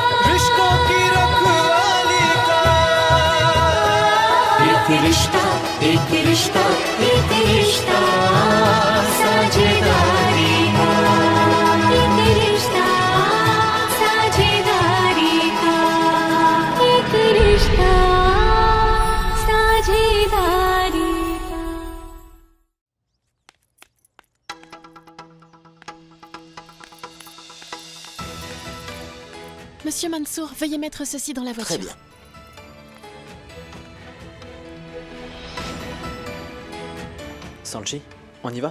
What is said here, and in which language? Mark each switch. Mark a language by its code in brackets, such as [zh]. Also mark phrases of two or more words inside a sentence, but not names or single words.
[hi] रिश्तों की रखवाली का एक रिश्ता एक रिश्ता एक रिश्ता साझेदारी का एक रिश्ता साझेदारी का एक रिश्ता साझेदारी का [fr] Monsieur Mansour, veuillez mettre ceci dans la voiture. Très bien. Sanchi, on y va?